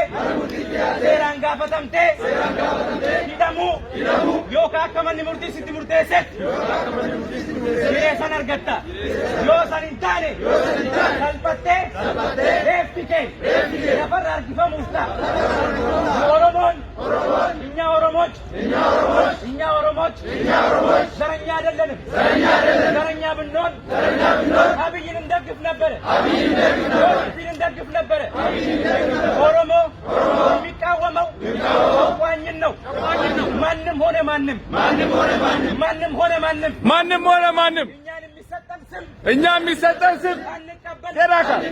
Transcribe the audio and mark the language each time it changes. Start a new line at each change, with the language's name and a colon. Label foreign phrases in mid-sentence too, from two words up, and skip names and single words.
Oromo: Seeraan gaafatamtee. Hidhamuu. Yookaan akka manni murtii sitti murteessetti. Siree san argatta. Yoo san hin taane. Salphattee. Reeffi kee. Lafarra harkifamuuf ta'a. Oromoon.
Amharic: እኛ ኦሮሞች ዘረኛ አይደለንም። ዘረኛ ብንሆን አብይን እንደግፍ ነበረ። ኦሮሞ የሚቃወመው ጨቋኝን ነው። ማንም ሆነ ማንም እኛ የሚሰጠን ስም ተራካ